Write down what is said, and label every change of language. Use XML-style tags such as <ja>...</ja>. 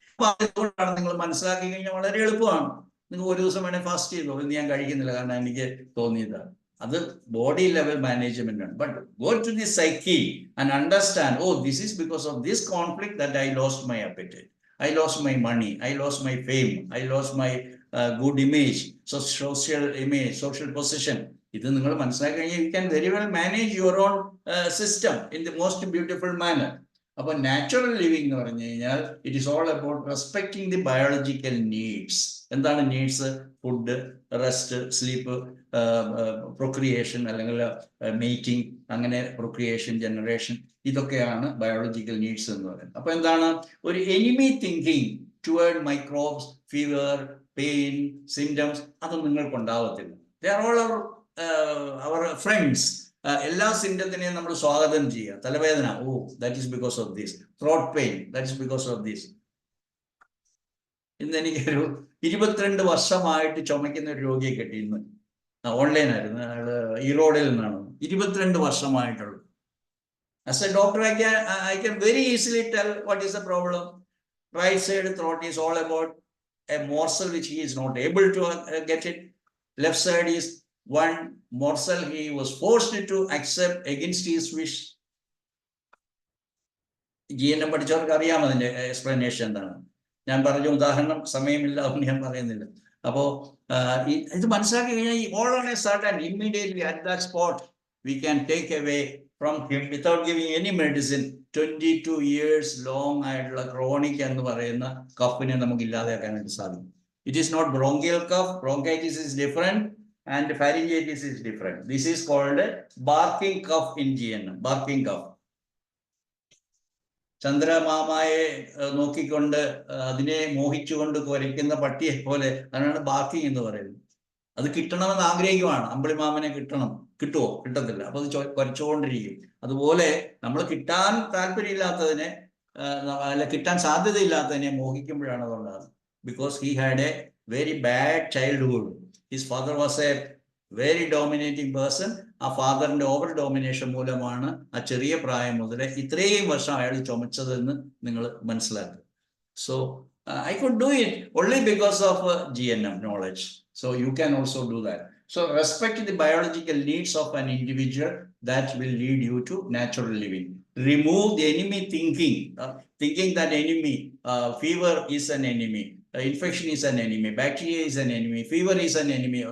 <ml>അപ്പൊ അതുകൊണ്ടാണ് നിങ്ങൾ മനസ്സിലാക്കി കഴിഞ്ഞാൽ വളരെ എളുപ്പമാണ്. നിങ്ങൾ ഒരു ദിവസം വേണേൽ ഫാസ്റ്റ് ചെയ്തോ, ഇന്ന് ഞാൻ കഴിക്കുന്നില്ല കാരണം എനിക്ക് തോന്നിയതാണ്. അത് ബോഡി ലെവൽ മാനേജ്മെന്റ് ആണ്.</ml> <en>But go to the psyche and understand, oh this is because of this conflict that I lost my appetite, I lost my money, I lost my fame, I lost my good image, so social image, social position.</en> <ml>ഇത് നിങ്ങൾ മനസ്സിലാക്കി കഴിഞ്ഞാൽ</ml> <en>you can very well manage your own system in the most beautiful manner.</en> <ml>അപ്പൊ natural living എന്ന് പറഞ്ഞു കഴിഞ്ഞാൽ</ml> <en>It is all about respecting the biological needs.</en> <ml>എന്താണ് needs? Food, rest, sleep, procreation അല്ലെങ്കിൽ മേറ്റിംഗ്, അങ്ങനെ പ്രൊക്രിയേഷൻ, ജനറേഷൻ, ഇതൊക്കെയാണ് biological needs എന്ന് പറയുന്നത്. അപ്പൊ എന്താണ്?</ml> <en>ഒരു enemy thinking toward microbes, fever, pain, symptoms,</en> <ml>അത് നിങ്ങൾക്ക് ഉണ്ടാവത്തില്ല.</ml> <en>They are all our friends.</en> <ml>എല്ലാ സിംറ്റത്തിനെയും നമ്മൾ സ്വാഗതം ചെയ്യുക.</ml> <en>തലവേദന, oh that is because of this. Throat pain, that is because of this.</en> <ml>ഇന്ന് എനിക്കൊരു 22 വർഷമായിട്ട് ചുമക്കുന്ന ഒരു രോഗിയെ കിട്ടി. ഇന്ന് ഓൺലൈനായിരുന്നു, അയാള് ഈറോഡിൽ നിന്നാണ്. 22 വർഷമായിട്ടുള്ളൂ.</ml> <en>As a doctor, I can very easily tell what is the problem. Right side throat is all about a morsel which he is not able to get it. Left side is one morsel he was forced to accept against his wish.</en> <ml>GNM പഠിച്ചവർക്ക് അറിയാം അതിന്റെ explanation എന്താണ്. ഞാൻ പറഞ്ഞ ഉദാഹരണം സമയമില്ല, അതുകൊണ്ട് ഞാൻ പറയുന്നില്ല. അപ്പോ ഇത് മനസ്സിലാക്കി കഴിഞ്ഞാൽ</ml> <en>all on a sudden, immediately at that spot, we can take away from him without giving any medicine. 22 years long</en> <ml>ആയിട്ടുള്ള ക്രോണിക് എന്ന് പറയുന്ന കഫിനെ നമുക്ക് ഇല്ലാതെയാക്കാനായിട്ട് സാധിക്കും.</ml> <en>It is not bronchial cough. Bronchitis is different and pharyngitis is different. This is called barking cough in GNM. Barking cough.</en> <ml>ചന്ദ്രമാമയെ നോക്കിക്കൊണ്ട് അതിനെ മോഹിച്ചുകൊണ്ട് കുരയ്ക്കുന്ന പട്ടിയെ പോലെ, അതിനാണ് ബാർക്കിംഗ് എന്ന് പറയുന്നത്. അത് കിട്ടണമെന്ന് ആഗ്രഹിക്കുവാണ്. അമ്പിളിമാമനെ കിട്ടണം, കിട്ടുമോ? കിട്ടത്തില്ല. അപ്പൊ അത് കുരച്ചുകൊണ്ടിരിക്കും. അതുപോലെ നമ്മൾ കിട്ടാൻ താല്പര്യമില്ലാത്തതിനെ, അല്ല കിട്ടാൻ സാധ്യതയില്ലാത്തതിനെ മോഹിക്കുമ്പോഴാണ് അതുകൊണ്ടാണ്.</ml> <en>Because he had a very bad childhood. His father was a very dominating person.</en> <ml>ആ ഫാദറിന്റെ ഓവർ ഡോമിനേഷൻ മൂലമാണ് ആ ചെറിയ പ്രായം മുതലേ ഇത്രയും വർഷം അയാൾ ചുമച്ചതെന്ന് നിങ്ങൾ മനസ്സിലാക്കുക.</ml> <en>So I could do it only because of GNM knowledge. So you can also do that. So respect the biological needs of an individual. That will lead you to natural living. Remove the enemy thinking, thinking that enemy, fever is an enemy, infection is an enemy, bacteria is an enemy, fever is an enemy.</en>